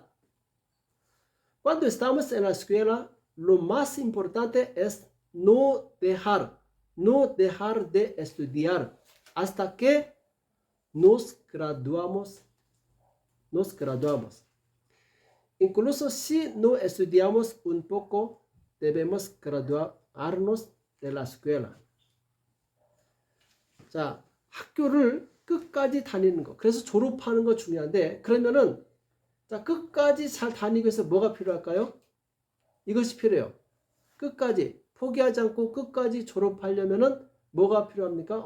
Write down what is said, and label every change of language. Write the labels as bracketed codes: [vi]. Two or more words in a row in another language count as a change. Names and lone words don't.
[es] Cuando estamos en la escuela, lo más importante es no dejar de estudiar hasta que nos graduamos. Incluso si no estudiamos un poco, debemos graduarnos de la escuela. [ko] 자, 학교를 끝까지 다니는 거. 그래서 졸업하는 거 중요한데, 그러면은 자, 끝까지 잘 다니기 위해서 뭐가 필요할까요? 이것이 필요해요. 끝까지 포기하지 않고 끝까지 졸업하려면은 뭐가 필요합니까?